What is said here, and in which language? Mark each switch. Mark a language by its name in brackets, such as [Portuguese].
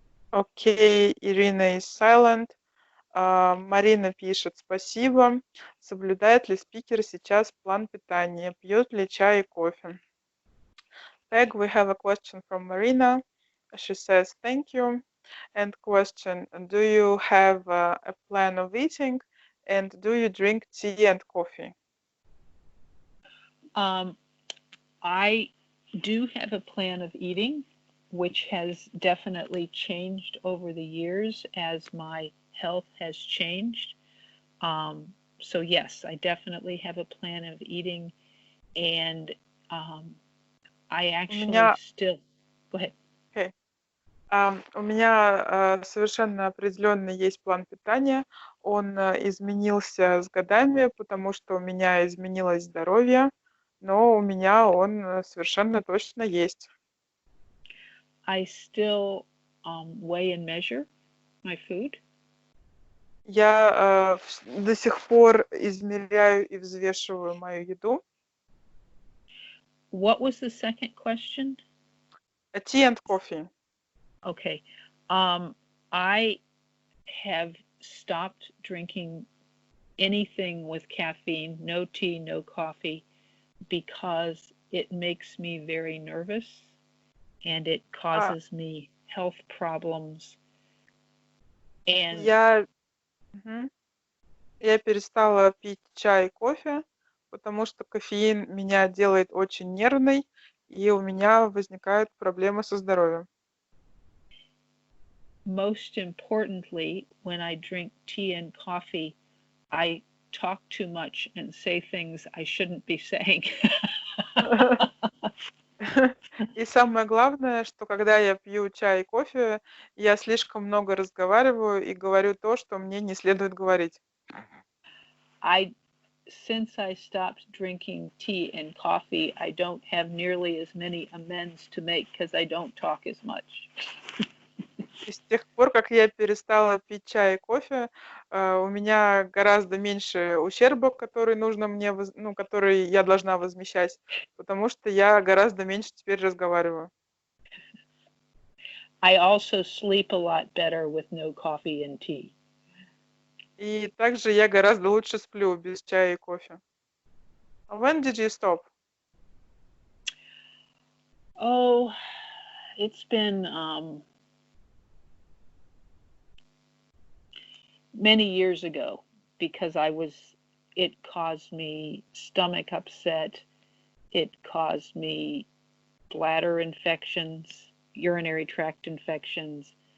[Russian] Окей, Ирина [English] is silent. [Russian] Марина пишет: спасибо. Соблюдает ли спикер сейчас план питания? Пьет ли чай и кофе? [English] Peg, we have a question from Marina. She says, thank you. And question, do you have a plan of eating? And do you drink tea and coffee? I do have a plan of eating, which has definitely changed over the years as my health has changed. So yes, I definitely have a plan of eating, and I actually still... Go ahead. [Russian] Okay. У меня совершенно определенно есть план питания. он изменился с годами, потому что у меня изменилось здоровье, но у меня он совершенно точно есть. [English] I still weigh and measure my food. [Russian] Я до сих пор измеряю и взвешиваю мою еду. [English] What was the second question? Tea and coffee. Okay. I have stopped drinking anything with caffeine, no tea, no coffee, because it makes me very nervous and it causes me health problems. And Мгм. [Russian] Я перестала пить чай и кофе, потому что кофеин меня делает очень нервной, и у меня возникают проблемы со здоровьем. [English] most importantly, when I drink tea and coffee, I talk too much and say things I shouldn't be saying. [Russian] И самое главное, что когда я пью чай и кофе, я слишком много разговариваю и говорю то, что мне не следует говорить. [English] Since I stopped drinking tea and coffee, I don't have nearly as many amends to make because I don't talk as much. [Russian] И с тех пор, как я перестала пить чай и кофе, у меня гораздо меньше ущерба, который нужно мне, который я должна возмещать, потому что я гораздо меньше теперь разговариваю. [English] I also sleep a lot better with no coffee and tea. [Russian] И также я гораздо лучше сплю без чая и кофе. [English] When did you stop? Oh, it's been many years ago because it caused me stomach upset. It caused me bladder infections, urinary tract infections.